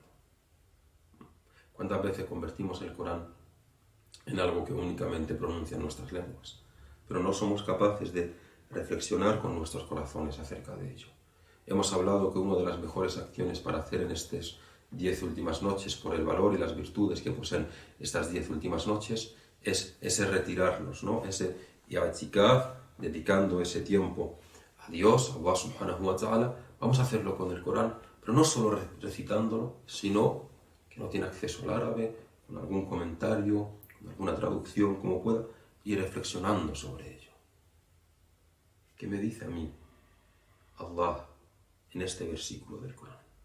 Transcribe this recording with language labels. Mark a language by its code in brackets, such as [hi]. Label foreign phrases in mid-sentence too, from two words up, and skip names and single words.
[es] ¿Cuántas veces convertimos el Corán en algo que únicamente pronuncian nuestras lenguas, pero no somos capaces de reflexionar con nuestros corazones acerca de ello? Hemos hablado que una de las mejores acciones para hacer en estas 10 últimas noches, por el valor y las virtudes que poseen estas 10 últimas noches, es ese retirarnos, ¿no? Ese i'tikaf, dedicando ese tiempo a Dios, a [ar] الله سبحانه وتعالى. [es] Vamos a hacerlo con el Corán, pero no solo recitándolo, sino que no tiene acceso al árabe, con algún comentario, con alguna traducción, como pueda, y reflexionando sobre ello. ¿Qué me dice a mí Allah en este versículo del Corán?